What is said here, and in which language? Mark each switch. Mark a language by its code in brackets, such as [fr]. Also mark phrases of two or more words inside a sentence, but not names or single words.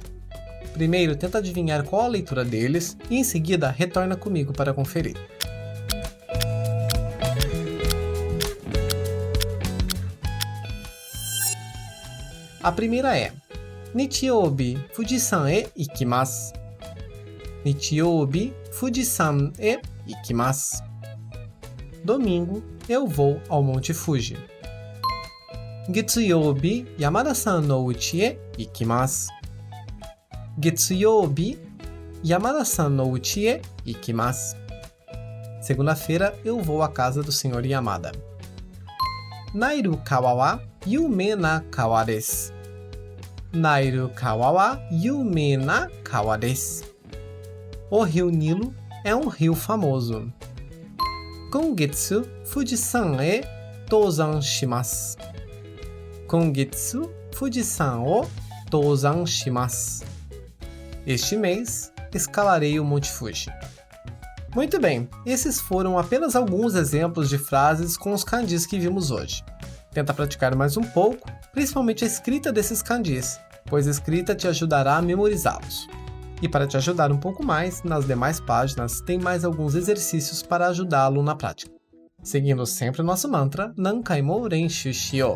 [pt] Primeiro, tenta adivinhar qual a leitura deles e em seguida retorna comigo para conferir. A primeira é [ja] 日曜日富士山へ行きます. 日曜日富士山へ行きます. [pt] Domingo, eu vou ao Monte Fuji. [ja] 月曜日山田さんの家へ行きます. 月曜日山田さんの家へ行きます. [pt] Segunda-feira, eu vou à casa do Sr. Yamada. [ja] ナイル川はゆめな川です. ナイル川はゆめな川です. [pt] O rio Nilo é um rio famoso. [ja] 今月富士山へ登山します. 今月富士山を登山します. [pt] Este mês, escalarei o Monte Fuji. Muito bem, esses foram apenas alguns exemplos de frases com os kanjis que vimos hoje. Tenta praticar mais um pouco, principalmente a escrita desses kanjis, pois a escrita te ajudará a memorizá-los. E para te ajudar um pouco mais, nas demais páginas tem mais alguns exercícios para ajudá-lo na prática. Seguindo sempre o nosso mantra, [ja] 何回も練習しよう.